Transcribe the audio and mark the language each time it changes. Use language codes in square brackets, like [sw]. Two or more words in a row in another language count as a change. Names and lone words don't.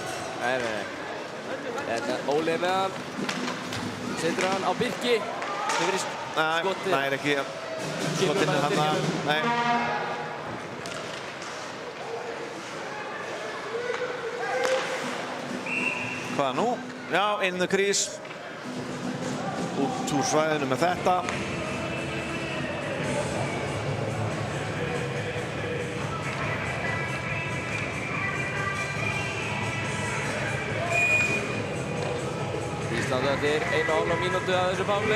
[is] Nei. Óli er með hann. Setur hann á Birki. Skotið. Nei, ekki skotinu þarna. Nei. Hvað nú? Já, [en] in the crease. [is] Út úr svæðinu með þetta. Ísland eftir 1,5 mínútu að þessu páli.